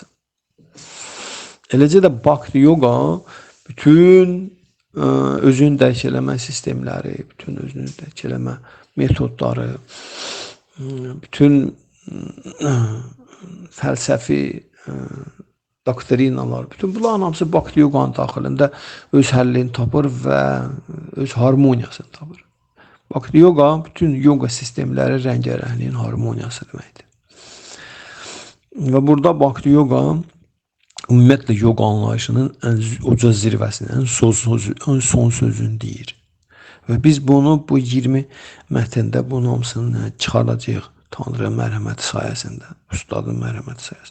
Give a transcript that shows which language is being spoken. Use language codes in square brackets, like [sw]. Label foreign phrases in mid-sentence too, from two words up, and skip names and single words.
[az] Eləcə də Bhakti yoga bütün özünü dərk eləmə sistemləri, bütün özünü dərk eləmə metodları, bütün fəlsəfi doktrinalar, bütün bunların hamısı Bhakti yoganın daxilində öz həllini tapır və öz harmoniyasını tapır. Bhakti yoga bütün yoga sistemləri rəngarəngliyin harmoniyası deməkdir. Və burada Bhakti yoga ümumiyyətlə yoga anlayışının ən uca zirvəsinin, ən son sözünü deyir. Və biz bunu bu 20 mətndə bunun hamısını çıxaracağıq Tanrı mərhəməti sayəsində, Ustadın mərhəməti sayəsində.